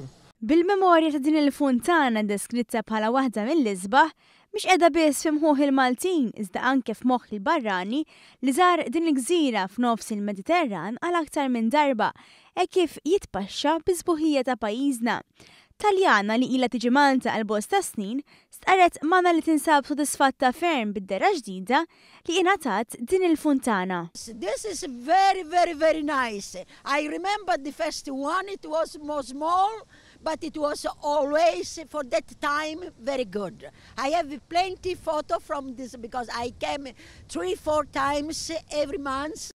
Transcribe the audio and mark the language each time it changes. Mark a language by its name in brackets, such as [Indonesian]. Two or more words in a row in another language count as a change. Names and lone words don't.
[Maltese] Bil-memorja ta' din il-funtana deskritta bħala waħda mill-isbaħ mhix qiegħda biss f'imħuħ il-Maltin iżda anke f'moħħ il-barrani li żar din il-gżira f'nofs il-Mediterran għal aktar minn darba kif jitpaxxa bi-sbuħija ta' pajjiżna. Taljana li ilha tiġi Malta għal bosta snin stqarret magħna li tinsab sodisfatta ferm bid-dera ġdida li ingħatat din il-funtana. [English] This is very, very, very nice. I remember the first one, it was more small, but it was always, for that time, very good. I have plenty photo from this because I came 3-4 times every month.